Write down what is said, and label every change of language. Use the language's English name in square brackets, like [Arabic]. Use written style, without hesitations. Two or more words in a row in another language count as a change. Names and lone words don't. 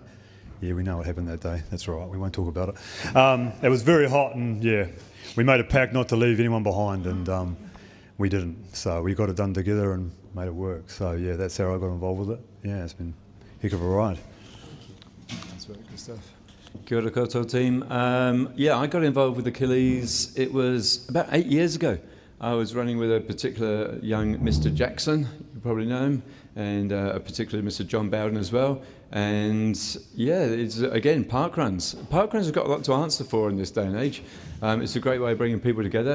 [English] Yeah, we know what happened that day. That's right. We won't talk about it. It was very hot, and yeah, we made a pact not to leave anyone behind, and we didn't. So we got it done together and made it work. So yeah, that's how I got involved with it. Yeah, it's been a heck of a ride. That's very good stuff. [Māori] Kia ora koutou [English] team. Yeah, I got involved with Achilles. It was about 8 years ago. I was running with a particular young Mr. Jackson, you probably know him, and a particular Mr. John Bowden as well. And yeah, it's again park runs. Park runs have got a lot to answer for in this day and age. It's a great way of bringing people together.